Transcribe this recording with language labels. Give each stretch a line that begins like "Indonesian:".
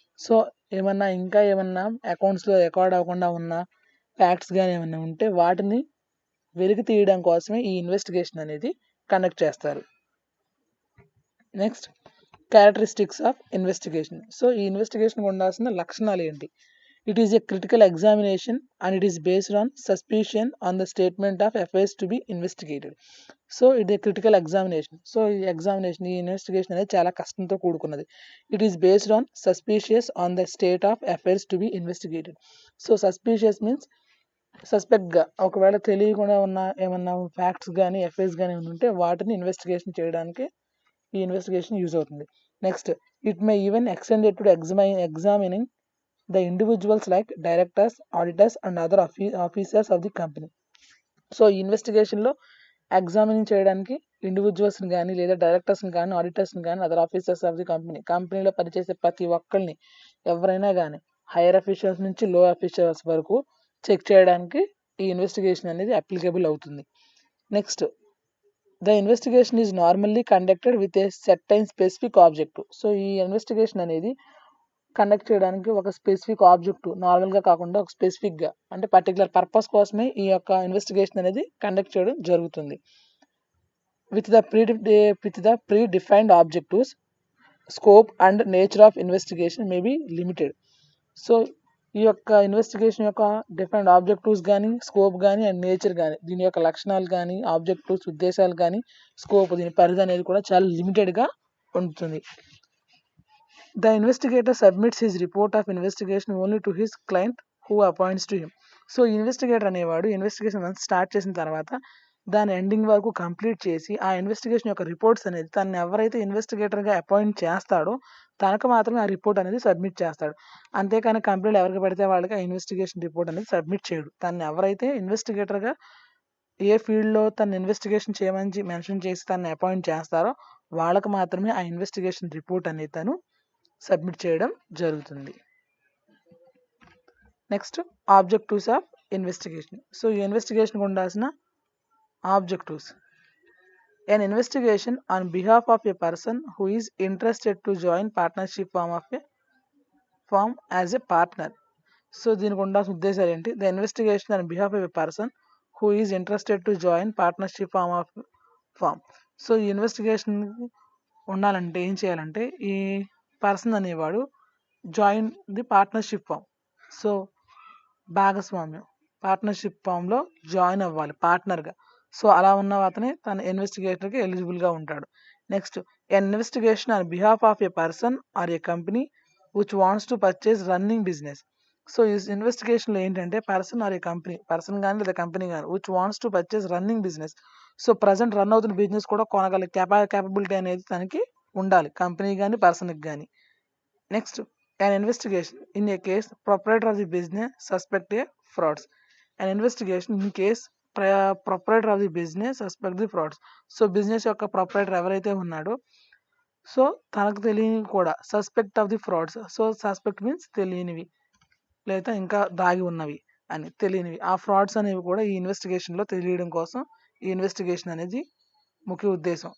Telugu: So ఇంకా ఏమన్నా అకౌంట్స్లో record అవ్వకుండా ఉన్న ఫ్యాక్ట్స్ కానీ ఏమన్నా ఉంటే వాటిని వెలికి తీయడం కోసమే ఈ ఇన్వెస్టిగేషన్ అనేది కండక్ట్ చేస్తారు.
English: Next, characteristics of investigation.
Telugu: So ఈ ఇన్వెస్టిగేషన్ ఉండాల్సిన లక్షణాలు ఏంటి?
English: It is a critical examination and it is based on suspicion on the statement of affairs to be investigated.
Telugu: So ఇది క్రిటికల్ ఎగ్జామినేషన్. సో ఈ investigation అనేది చాలా కష్టంతో కూడుకున్నది.
English: It is based on suspicious on the state of affairs to be investigated.
Telugu: So suspicious means సస్పెక్ట్గా, ఒకవేళ తెలియకుండా ఉన్న ఏమన్నా ఫ్యాక్ట్స్ కానీ అఫైర్స్ కానీ ఉంటే వాటిని ఇన్వెస్టిగేషన్ చేయడానికి ఈ ఇన్వెస్టిగేషన్ యూజ్ అవుతుంది.
English: Next, it may even extended to examining the individuals like directors, auditors and other officers of the company.
Telugu: So ఈ ఇన్వెస్టిగేషన్లో ఎగ్జామినింగ్ చేయడానికి ఇండివిజువల్స్ని కానీ లేదా డైరెక్టర్స్ని కానీ ఆడిటర్స్ని కానీ అదర్ ఆఫీసర్స్ ఆఫ్ ది కంపెనీలో పనిచేసే ప్రతి ఒక్కరిని ఎవరైనా కానీ హైయర్ అఫీషియల్స్ నుంచి లో అఫీషియల్స్ వరకు చెక్ చేయడానికి ఈ ఇన్వెస్టిగేషన్ అనేది అప్లికబుల్ అవుతుంది.
English: Next, the investigation is normally conducted with a certain specific objective.
Telugu: So ఈ ఇన్వెస్టిగేషన్ అనేది కండక్ట్ చేయడానికి ఒక స్పెసిఫిక్ ఆబ్జెక్టివ్, నార్మల్గా కాకుండా ఒక స్పెసిఫిక్గా అంటే పర్టికులర్ పర్పస్ కోసమే ఈ యొక్క ఇన్వెస్టిగేషన్ అనేది కండక్ట్ చేయడం జరుగుతుంది.
English: With the predefined objectives, scope and nature of investigation may be limited.
Telugu: So ఈ యొక్క ఇన్వెస్టిగేషన్ యొక్క డిఫరెంట్ ఆబ్జెక్టివ్స్ కానీ, స్కోప్ కానీ అండ్ నేచర్ కానీ, దీని యొక్క లక్షణాలు కానీ, ఆబ్జెక్టివ్స్ ఉద్దేశాలు కానీ, స్కోప్ దీని పరిధి అనేది కూడా చాలా లిమిటెడ్గా ఉంటుంది.
English: The investigator submits his report of investigation only to his client who appoints to him.
Telugu: So investigator అనేవాడు ఇన్వెస్టిగేషన్ స్టార్ట్ చేసిన తర్వాత దాని ఎండింగ్ వరకు కంప్లీట్ చేసి ఆ ఇన్వెస్టిగేషన్ యొక్క రిపోర్ట్స్ అనేది తను ఎవరైతే ఇన్వెస్టిగేటర్గా అపాయింట్ చేస్తాడో తనకు మాత్రమే ఆ రిపోర్ట్ అనేది సబ్మిట్ చేస్తాడు. అంతేకాని కంపెనీలు ఎవరికి పడితే వాళ్ళకి ఆ ఇన్వెస్టిగేషన్ రిపోర్ట్ అనేది సబ్మిట్ చేయడు. తను ఎవరైతే ఇన్వెస్టిగేటర్గా ఏ ఫీల్డ్లో తను ఇన్వెస్టిగేషన్ చేయమని మెన్షన్ చేసి తను అపాయింట్ చేస్తారో వాళ్ళకు మాత్రమే ఆ ఇన్వెస్టిగేషన్ రిపోర్ట్ అనేది తను సబ్మిట్ చేయడం జరుగుతుంది.
English: Next objectives of investigation.
Telugu: So ఈ ఇన్వెస్టిగేషన్కి ఉండాల్సిన objectives.
English: An investigation on behalf of a person who is interested to join partnership firm as a partner.
Telugu: So దీనికి ఉండాల్సిన ఉద్దేశాలు ఏంటి?
English: The investigation on behalf of a person who is interested to join partnership firm.
Telugu: So ఈ investigation ఉండాలంటే ఏం చేయాలంటే ఈ person అనేవాడు
English: Join the partnership firm.
Telugu: So భాగస్వామ్యం పార్ట్నర్షిప్ ఫామ్లో జాయిన్ అవ్వాలి పార్ట్నర్గా. సో అలా ఉన్న అతనే తన ఇన్వెస్టిగేటర్కి ఎలిజిబుల్గా ఉంటాడు.
English: Next an investigation on behalf of a person or a company which wants to purchase running business.
Telugu: So ఈ ఇన్వెస్టిగేషన్లో ఏంటంటే person are ఏ company, person కానీ లేదా కంపెనీ కానీ
English: Which wants to purchase running business.
Telugu: So present run అవుతున్న business కూడా కొనగల capability అనేది తనకి ఉండాలి, కంపెనీ కానీ పర్సన్కి కానీ.
English: Next an investigation in a case proprietor of the business suspect a frauds. An investigation in case proprietor of the business suspect the frauds.
Telugu: So business యొక్క proprietor ఎవరైతే ఉన్నాడో సో తనకు తెలియని కూడా suspect of the frauds. So suspect means తెలియనివి లేదా ఇంకా దాగి ఉన్నవి అని తెలియనివి. ఆ ఫ్రాడ్స్ అనేవి కూడా ఈ ఇన్వెస్టిగేషన్లో తెలియడం కోసం ఈ ఇన్వెస్టిగేషన్ అనేది ముఖ్య ఉద్దేశం.